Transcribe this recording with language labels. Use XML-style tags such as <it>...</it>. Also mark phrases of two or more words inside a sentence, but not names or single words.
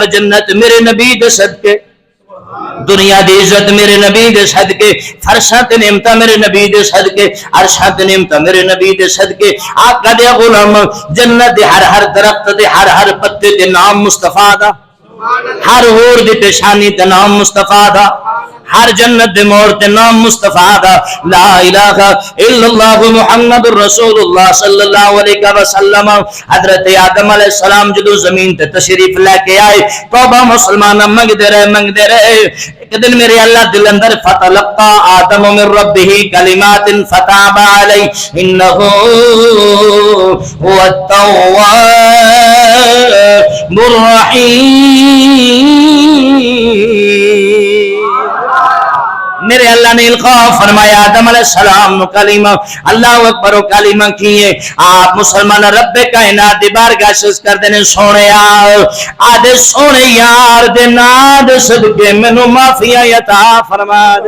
<pa>جنت میرے نبی دے صدقے، دنیا دی عزت میرے نبی دے صدقے، فرشاں تے نعمتاں میرے نبی دے صدقے، عرشاں تے نعمتاں میرے نبی دے صدقے. آقا دے غلام جنت دے ہر ہر درخت دے ہر ہر پتے تے نام مصطفیٰ دا، ہر حور دی پیشانی تے نام مصطفیٰ دا، ہر جنت دے موڑ تے نام مصطفیٰ دا.</pa> <ar>لا إله إلا الله محمد رسول الله صلى الله عليه وسلم.</ar> <pa>حضرت آدم</pa> <ar>عليه السلام</ar> <pa>جدوں زمین تے تشریف لیکے آئے، توبہ مسلمان منگدے رہے. اک دن میرے اللہ دل اندر</pa> <ar>فتلقى آدم من ربه كلمات فتاب عليه إنه هو التواب الرحيم.</ar> <pa>میرے اللہ نے القا فرمایا آدم علیہ السلام کلمہ,</pa> <ar>الله أكبر</ar> <pa>کلمہ کیے. آپ مسلمان رب کائنات دی بارگاہ عرض کردے نے سوہنے آدے سوہنے یار دے نام دے صدقے مینوں معافیاں عطا فرما دے.</pa>